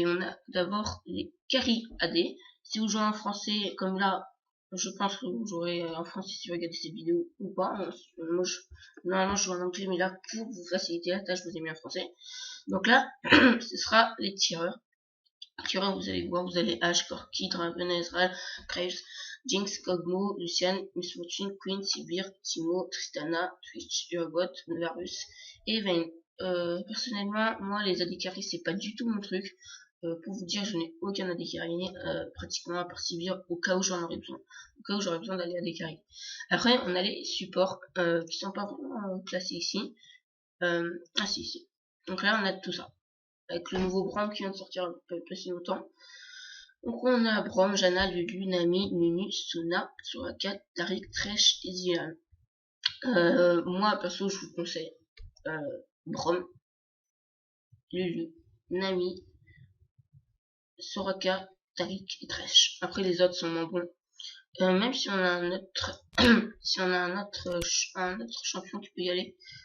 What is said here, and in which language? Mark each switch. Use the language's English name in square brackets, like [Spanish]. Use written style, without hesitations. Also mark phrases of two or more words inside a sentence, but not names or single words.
[French] On a d'abord les [English] carry AD. [French] Si vous jouez en français, comme là, je pense que vous jouerez en français si vous regardez cette vidéo ou pas. Normalement, je joue en anglais, mais là, pour vous faciliter la tâche, je vous ai mis en français. Donc là, ce sera les tireurs. Tireurs, vous allez voir, vous avez Ash, Corki, Draven, Ezreal, Graves, Jinx, Kog'Maw, Lucian, Miss Fortune, Queen, Sivir, Timo, Tristana, Twitch, Urgot, Varus et Vayne. Personnellement, moi, les [English] AD carry, [French] c'est pas du tout mon truc. Pour vous dire, je n'ai aucun [English] AD carry, [French] pratiquement à part Sivir, au cas où j'en aurais besoin. Au cas où j'aurais besoin d'aller [English] AD carry. [French] Après, on a les supports, qui sont pas vraiment classés ici. Ah si. Donc là, on a tout ça. Avec le nouveau Braum qui vient de sortir il pas si longtemps. Donc on a Braum, Janna, Lulu, Nami, Nunu, Sona, Soraka, Taric, Thresh et Zilan. Moi, perso, je vous conseille Braum, Lulu, Nami, Soraka, Taric et Thresh. Après, les autres sont moins bons. Même si on a un autre, si on a un autre champion qui peut y aller.